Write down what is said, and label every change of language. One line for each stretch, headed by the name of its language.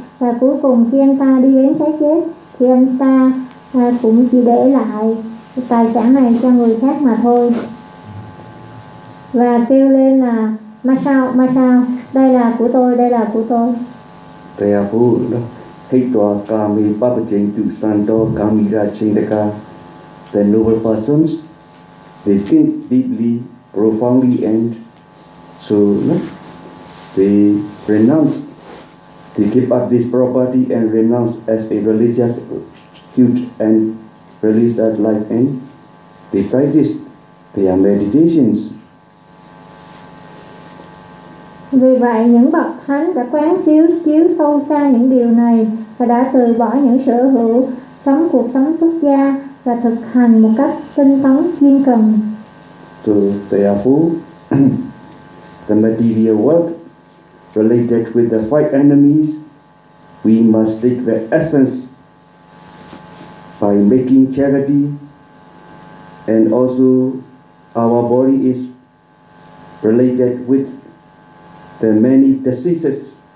Vietnamese: Và cuối cùng khi anh ta đi đến cái chết, thì anh ta cũng chỉ để lại tài sản này cho người khác mà thôi. Và kêu lên là, Masao, Masao, đây là của tôi, đây là của tôi. Thầy hạ phụ, hít tòa kà mê bà bà chênh tù sàn đô kà mê ra chênh đà kà
English: the noble persons, they think deeply, profoundly, and so they renounce, they give up this property and renounce as a religious cult and release that life, and they practice their meditations.
Vietnamese: Vì vậy, những bậc thánh đã quán chiếu sâu xa những điều này và đã từ bỏ những sở hữu, sống cuộc sống xuất gia và thực hành một cách tinh tấn chuyên cần.
English: So therefore, the material world related with the five enemies, we must take the essence by making charity, and also our body is related with the many diseases.